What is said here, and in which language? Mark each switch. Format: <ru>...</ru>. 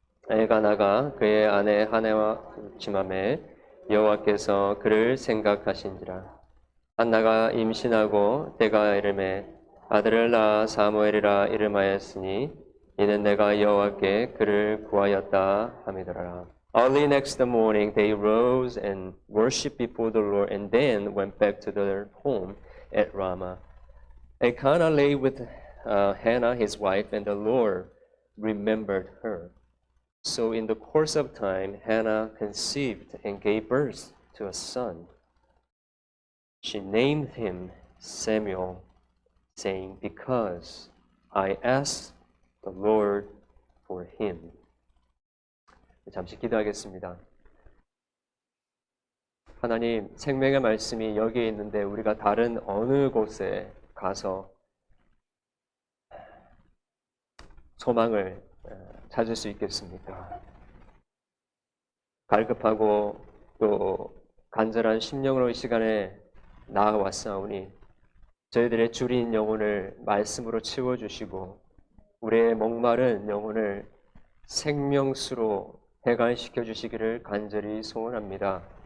<ko>엘가나가 그의 아내 하나와 짐함에 여호와께서 그를 생각하신지라. 한나가 임신하고 때가 이름에 아들을 낳아 사무엘이라 이름하였으니 이는 내가 여호와께 그를 구하였다 함이더라.</ko> <en>Early next morning they rose and worshipped before the Lord and then went back to their home at Ramah. Elkanah lay with Hannah his wife and the Lord remembered her. So in the course of time Hannah conceived and gave birth to a son. She named him Samuel, saying, Because I asked the Lord for him.</en> <ko>잠시 기도하겠습니다. 하나님, 생명의 말씀이 여기에 있는데 우리가 다른 어느 곳에 가서 소망을 찾을 수 있겠습니까? 갈급하고 또 간절한 심령으로 이 시간에 나아왔사오니 저희들의 줄인 영혼을 말씀으로 채워주시고 우리의 목마른 영혼을 생명수로 해관시켜 주시기를 간절히 소원합니다.</ko>